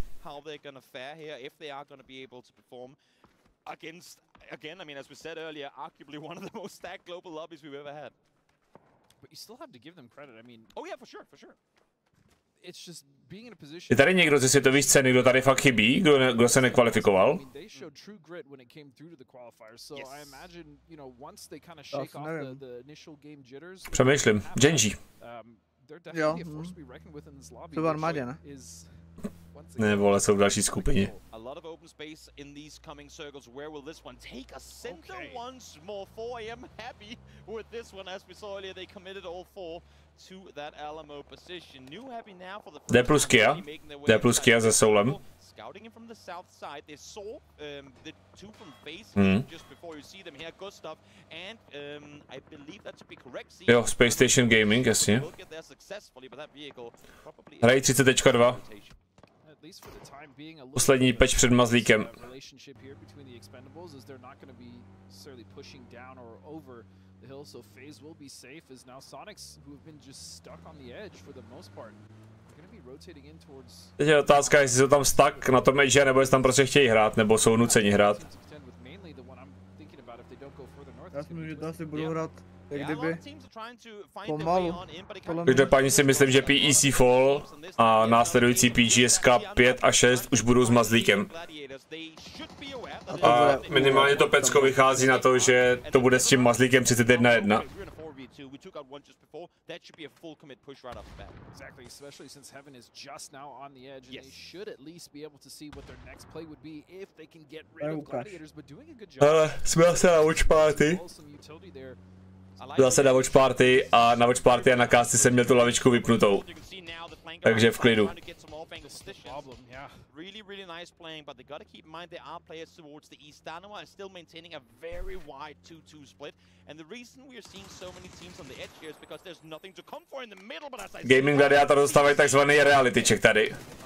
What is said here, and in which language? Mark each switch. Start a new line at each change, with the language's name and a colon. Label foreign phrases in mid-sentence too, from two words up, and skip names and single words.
English: again, I mean, as we said earlier, arguably one of the most stacked global lobbies we've ever had. But you still have to give them credit. I mean, oh yeah, for sure. It's just being in a position.
Czech: Je tady někdo ze světové scény, kdo tady fakt chybí, kdo se nekvalifikoval?
English: They showed true grit when it came through to the qualifiers. So I imagine, you know, once they kind of shake off the initial game jitters.
Czech: Přemýšlím. Genji.
English: They're definitely a force to be reckoned with in this lobby.
Czech: To armádě, ne? Ne, vole, jsou v další skupině.
English: A lot of open space in these coming circles. Where will this one take a center once more? 4AM happy with this one, as we saw earlier. They committed all 4 to that Alamo position. New happy now for the
Czech: D plus Kia se Soulem.
English: Scouting him from the south side. They saw the 2 from base just before you see them here. Gustav and I believe that to be correct.
Czech: Jo, Space Station Gaming, jasně. Hrají 30.2. Poslední patch před mazlíkem.
English: So FaZe will be safe as now Sonics, who have been just stuck on the edge for the most part, are going to be rotating in towards.
Czech: Teď je otázka, jestli jsou tam stuck na tom edge, nebo jestli tam prostě chtějí hrát, nebo jsou nuceni hrát. Já si myslím, že to asi budou hrát jak kdyby pomalu. Každopádně si myslím, že PEC Fall a následující PGSK 5 a 6 už budou s mazlíkem. A minimálně to pecko vychází na to, že to bude s tím mazlíkem 31-1.
English: Exactly, especially since Heaven is just now on the edge, and they should at least be able to see what their next play would be if they can get rid of Gladiators, but doing a good job.
Czech: Jsme zase na
English: watch party.
Czech: Zase na
English: watch party
Czech: a na
English: watch party
Czech: a na casty jsem měl tu lavičku vypnutou. Takže v klidu.
English: Really nice playing, but they got to keep in mind there are players towards the east. Dano is still maintaining a very wide 2-2 split, and the reason we are seeing so many teams on the edge here is because there's nothing to come for in the middle. But as I
Czech: Gaming Gladiator dostávají takzvaný
English: reality check
Czech: tady.